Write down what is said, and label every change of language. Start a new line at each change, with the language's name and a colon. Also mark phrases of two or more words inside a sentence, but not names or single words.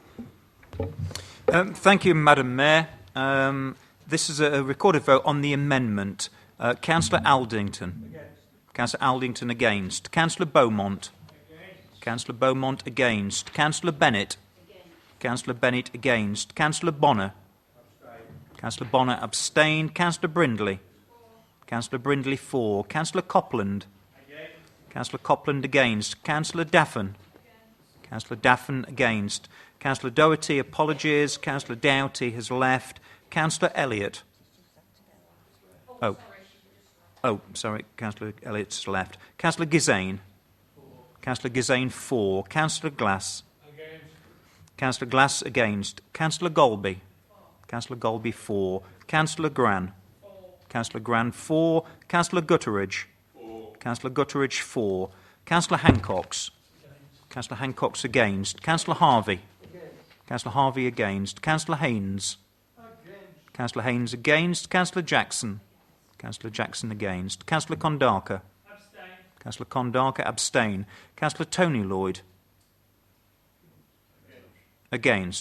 English: Thank you, Madam Mayor. This is a recorded vote on the amendment. Councillor Aldington. Councillor Aldington against. Councillor Beaumont. Councillor Beaumont against. Councillor Bennett. Councillor Bennett against. Councillor Bonner. Councillor Bonner abstained. Councillor Brindley. Councillor Brindley for. Councillor Copland. Councillor Copland against. Councillor Daffin. Councillor Daffin against. Councillor Doherty apologies. Councillor Doughty has left. Councillor Elliott. Sorry, Councillor Elliott's left. Councillor Gizane. Councillor Gizane for. Councillor Glass. Councillor Glass against. Councillor Golby. Councillor Golby for. Councillor Gran. Councillor Gran for. Councillor Gutteridge. Councillor Gutteridge for. Councillor Hancox. Councillor Hancox against. Councillor Harvey. Councillor Harvey against. Councillor Haynes. Councillor Haynes against. Councillor Jackson. Councillor Jackson against. Councillor Kondaka. Abstain. Councillor Kondaka abstain. Councillor Tony Lloyd. Against.